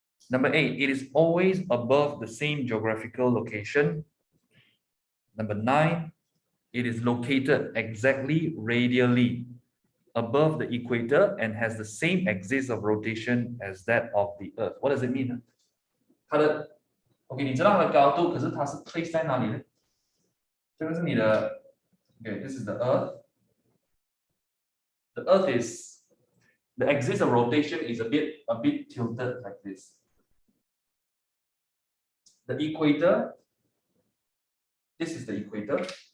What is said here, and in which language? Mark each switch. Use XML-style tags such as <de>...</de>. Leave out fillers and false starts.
<en>Number 8, it is always above the same geographical location. Number 9, it is located exactly radially above the equator and has the same axis of rotation as that of the Earth. What does it mean?</en> <zh>它的 OK， 你知道它的高度，可是它是 place 在哪里呢？这个是你的</zh> <en>OK， this is the Earth. The Earth is the axis of rotation is a bit tilted like this. The equator, this is the equator.</en>